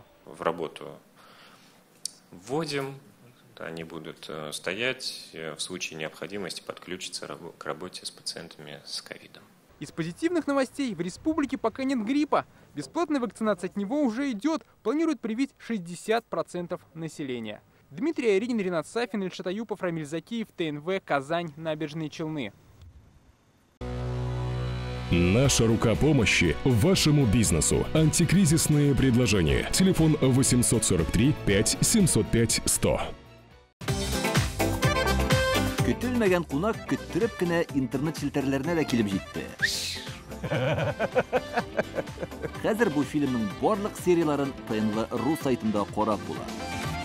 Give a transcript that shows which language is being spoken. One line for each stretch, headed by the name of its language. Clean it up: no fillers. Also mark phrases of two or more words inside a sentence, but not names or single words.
Russian: В работу вводим, они будут стоять, в случае необходимости подключиться к работе с пациентами с ковидом. Из позитивных новостей: в республике пока нет гриппа. Бесплатная вакцинация от него уже идет. Планируют привить 60% населения. Дмитрий Айринин, Ренат Сафин, Ильшат Аюпов, Рамиль Закиев, ТНВ, Казань, Набережные Челны. Наша рука помощи вашему бизнесу. Антикризисные предложения. Телефон 843 5 705 100.
Tatar: Көтелмәгән кунак көттөреп кенә интернет челтәрләренә дә килеп җитте. Хәзер бу фильмның барлык серияларын ТНВ.ру сайтында карап була.